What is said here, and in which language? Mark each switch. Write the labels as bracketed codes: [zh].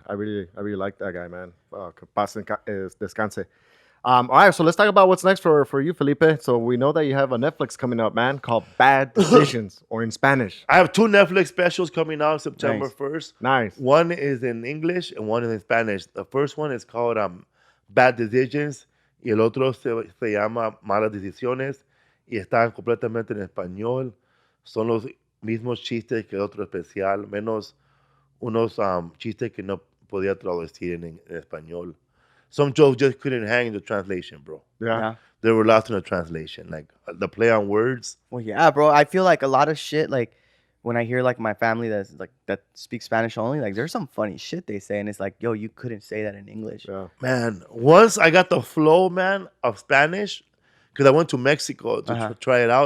[en] I really like that guy, man. [es] Que paz descanse. [en] All right, so let's talk about what's next for you, Felipe. So we know that you have a Netflix coming up, man, called Bad Decisions, or in Spanish. I have 2 Netflix specials coming out September Nice. 1st. Nice. One is in English and one is in Spanish. The first one is called Bad Decisions [es] y el otro se llama Malas Decisiones y están completamente en español. Son los mismos chistes que el otro especial, menos unos chistes que no podía traducir en español. [en] Some jokes just couldn't hang in the translation, bro. Yeah. Yeah. They were lost in the translation. Like the play on words. Well, yeah, bro. I feel like a lot of shit, like when I hear like my family that's like that speaks Spanish only, like there's some funny shit they say, and it's like, yo, you couldn't say that in English. Yeah. Man, once I got the flow, man, of Spanish, because I went to Mexico to try it out.